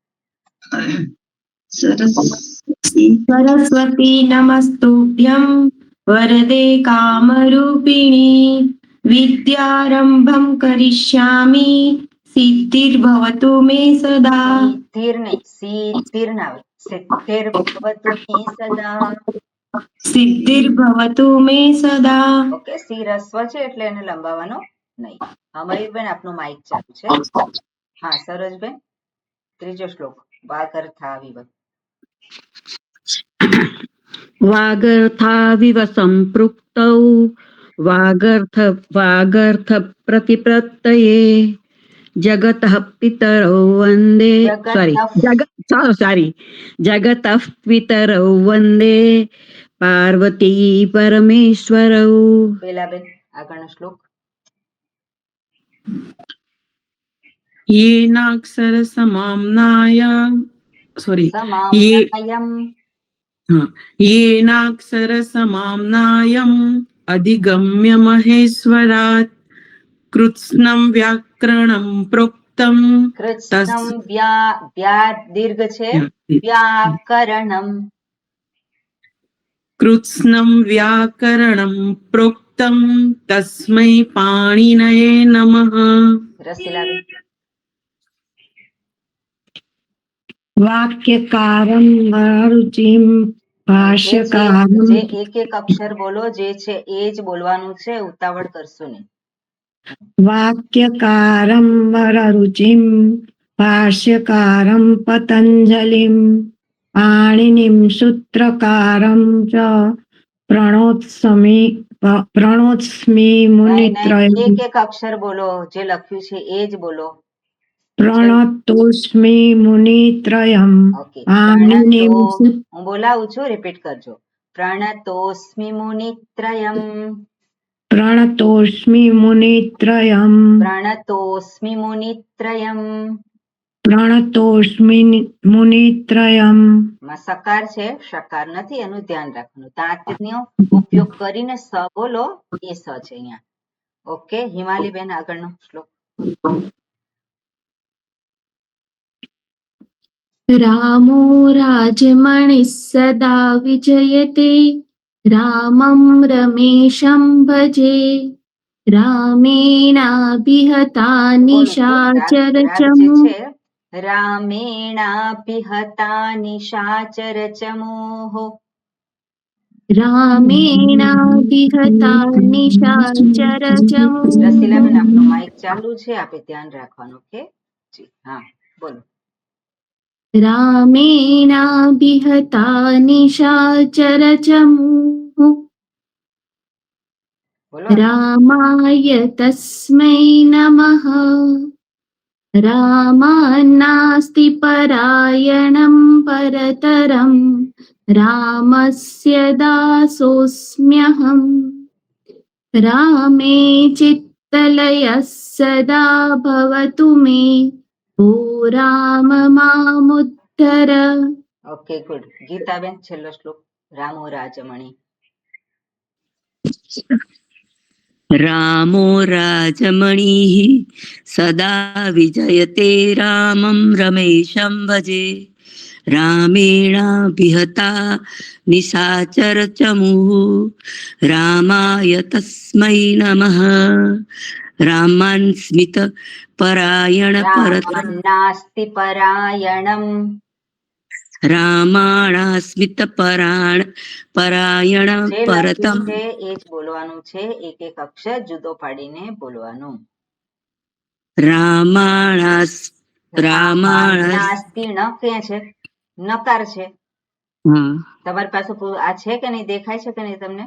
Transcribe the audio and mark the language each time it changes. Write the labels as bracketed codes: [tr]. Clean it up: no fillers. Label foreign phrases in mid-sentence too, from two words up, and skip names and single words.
[sa] सरस्वती नमस्तुभ्यं वरदे कामरूपिणी विद्यारम्भं करिष्यामि सिद्धिर्भवतु मे सदा सिद्धिर नहीं सिद्धिर ना सिद्धिर भवतु मे सदा सिद्धिर्भवतु मे सदा [gu] ओके સી રસ્વ છે એટલે એને લંબાવવાનો નહીં અમરીબેન આપનું માઇક ચાલુ છે હા સરોજબેન ત્રીજો શ્લોક વાગર્થાવિવ [sa] वागर्थाविव सम्पृक्तौ वागर्थ प्रतिप्रत्यये जगतः पितरौ वन्दे जगतः पितरौ वन्दे पार्वती परमेश्वरौ [gu] પેલાબેન આગળનો શ્લોક [sa] येनाक्षरसमाम्नायम् अधिगम्य महेश्वरात् कृत्स्नं व्याकरणं प्रोक्तं [gu] કૃષ્ણમ વ્યા દીર્ઘ છે વ્યાકરણમ [sa] कृत्स्नं व्याकरणं प्रोक्तं तस्मै पाणिनये नमः [gu] રસીલાબેન [sa] वाक्यकारं रुचिं भाष्यकारं [gu] જે એક એક અક્ષર બોલો જે છે એ જ બોલવાનું છે ઉતાવળ કરશું નહીં [sa] वाक्यकारं वररुचिं भाष्यकारं पतञ्जलिं पाणिनिं सूत्रकारं च प्रणोत्स्मि मुनित्रयम् [gu] એક એક અક્ષર બોલો જે લખ્યું છે એ જ બોલો [sa] प्रणतोऽस्मि मुनित्रयम् [gu] ઓકે [sa] पाणिनिं [gu] હું બોલાવું છું રિપીટ કરજો [sa] प्रणतोस्मि मुनित्रयम प्रणतोऽस्मि मुनित्रयम् प्रणतोस्मि मुनित्रयम् प्रणतोऽस्मि मुनित्रयम् [gu] માં સકાર છે શકાર નથી એનું ધ્યાન રાખવાનું દાંતનો ઉપયોગ કરીને સ બોલો એ સ છે અહીંયા ઓકે હિમાલીબેન આગળનો શ્લોક [sa] रामो राजमणिः सदा विजयते रामं रमेशं भजे रामेणाभिहता निशाचरचमु रामेणाभिहता निशाचरचमोः रामेणाभिहता निशाचरचमु [gu] રસીલાબેન આપનું માઇક ચાલુ છે આપે ધ્યાન રાખવાનું ઓકે જી હા બોલો [sa] रामेणाभिहता निशाचरचमु [gu] બોલો [sa] रामाय तस्मै नमः रामान्नास्ति परायणं परतरं रामस्य दासोऽस्म्यहम् रामे चित्तलयः सदा भवतु मे ओ राम मामुद्धर [gu] ઓકે ગુડ. ગીતાબેન છેલ્લો શ્લોક. [sa] रामो राजमणी. रामो राजमणिः सदा विजयते रामं रमेशं भजे रामेणाभिहता निशाचरचमुः रामाय तस्मै नमः रामान् स्मित परायण परतम रामन्नास्ति परायणम. रामाणास्मित परायण [gu] જે [sa] परतम [gu] લખ્યું છે એ જ બોલવાનું છે. એક એક અક્ષર જુદો પાડીને બોલવાનું. [sa] रामाणास् રામાણાસ [gu] રામાન્નાસ્તિ ન કે છે, નકાર છે. હા તમારી પાસે આ છે કે નહીં, દેખાય છે કે નહીં તમને?